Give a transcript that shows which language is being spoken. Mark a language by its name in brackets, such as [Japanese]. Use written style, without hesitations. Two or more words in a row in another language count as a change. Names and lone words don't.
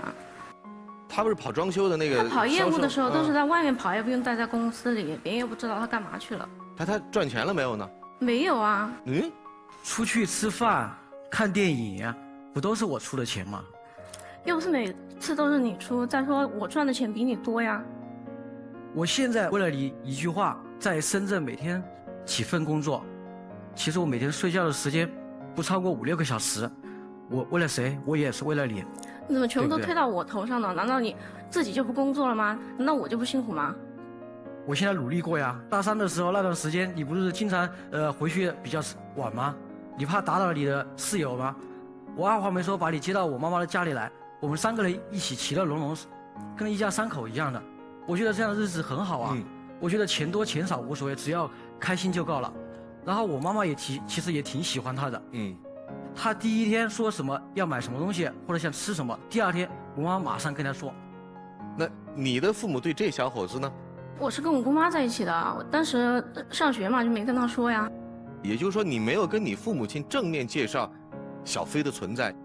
[Chinese] 他不是跑裝修的那個？他跑業務的時候都是在外面跑，也不用待在公司裡，別人又不知道他幹嘛去了。他賺錢了沒有呢？沒有啊。出去吃飯、看電影，不都是我出的錢嗎？又不是每次都是你出，再說我賺的錢比你多呀。我現在為了你一句話，在深圳每天幾份工作，其實我每天睡覺的時間不超過5、6個小時。我為了誰？我也是為了你。你怎麼全部都推到我頭上呢？難道你自己就不工作了嗎？難道我就不辛苦嗎？我現在努力過呀。大3的時候那段時間，你不是經常回去比較晚嗎？你怕打擾你的室友嗎？我二話沒說把你接到我媽媽的家裡來，我們3個人一起其樂融融，跟一家3口一樣的。我覺得這樣的日子很好啊。我覺得錢多錢少無所謂，只要開心就夠了。然後我媽媽也其實也挺喜歡他的。他第1天說什麼要買什麼東西或者想吃什麼，第2天我媽媽馬上跟他說。那你的父母對這小伙子呢？我是跟我姑媽在一起的，我當時上學嘛就沒跟他說呀。也就是說你沒有跟你父母親正面介紹小飛的存在。